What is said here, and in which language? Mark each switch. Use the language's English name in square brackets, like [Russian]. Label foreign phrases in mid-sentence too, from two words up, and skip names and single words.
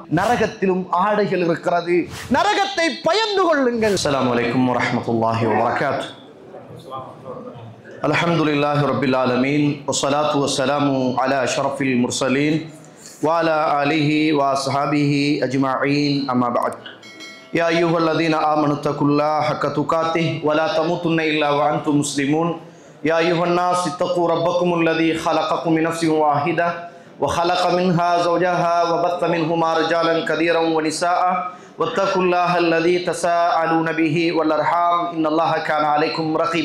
[Tamil] நரகத்திலும் ஆடைகள் இருக்கிறது, நரகத்தை பயந்து கொள்ளுங்கள். [Arabic] السلام عليكم ورحمة الله وبركاته. الحمد لله رب العالمين والصلاة والسلام على أشرف المرسلين وعلى آله وأصحابه أجمعين. أما بعد. يا أيها الذين آمنوا اتقوا الله حق تقاته ولا تموتن إلا وأنتم مسلمون. يا أيها الناس اتقوا ربكم الذي خلقكم من نفس واحدة وخلق منها زوجها وبث منهما رجالا كثيرا ونساء واتقوا الله الذي تساءلون به والأرحام إن الله كان عليكم رقيبا.